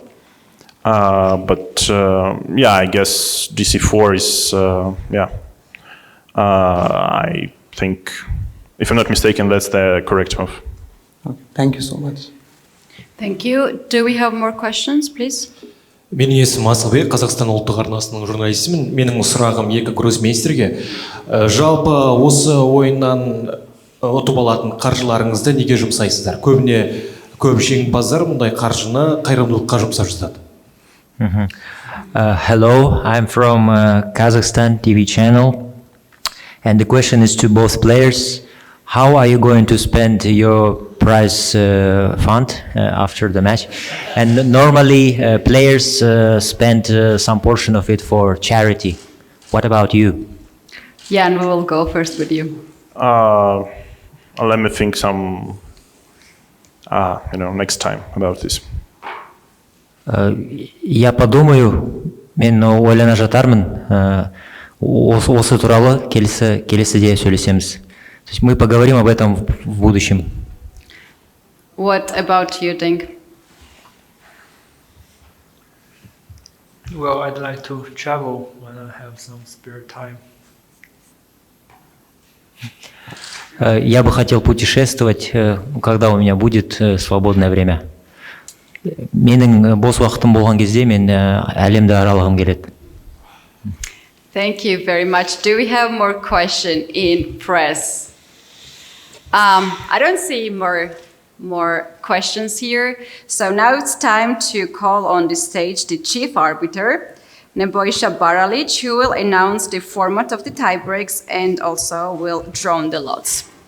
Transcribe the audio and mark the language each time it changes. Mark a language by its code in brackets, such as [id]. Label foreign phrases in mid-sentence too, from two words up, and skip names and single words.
[en] But I guess dc4 is I think, if I'm not mistaken, that's the correct move. Okay, thank you so much. Thank you. Do we have more questions, please? [kk] Менің есімім Асылбек, Қазақстан ұлттық арнасының журналистімін. Менің сұрағым екі гроссмейстерге. Жалпы осы ойыннан ұтып алатын қаржыларыңызды неге жұмсайсыздар? Көп жеңімпаздар мұндай қаржыны қайырымдылыққа жұмсап жатады. [en] Hello, I'm from Kazakhstan TV channel, and the question is to both players. How are you going to spend your prize fund after the match? And normally players spend some portion of it for charity. What about you? Jan, we will go first with you. Let me think some, next time about this. [ru] Я подумаю, [kk] мен ойлана жатармын. Осы туралы келесіде сөйлесеміз. [ru] То есть мы поговорим об этом в будущем. [en] What about you, Ding? Well, I'd like to travel when I have some spare time. [ru] Я бы хотел путешествовать, когда у меня будет свободное время. [kk] Менің бос уақытым болған кезде мен әлемді аралағым келеді. [en] Thank you very much. Do we have more question in press? I don't see more questions here. So now it's time to call on the stage the chief arbiter. Nebojša Baralic, who will announce the format of the tiebreaks and also will draw the lots.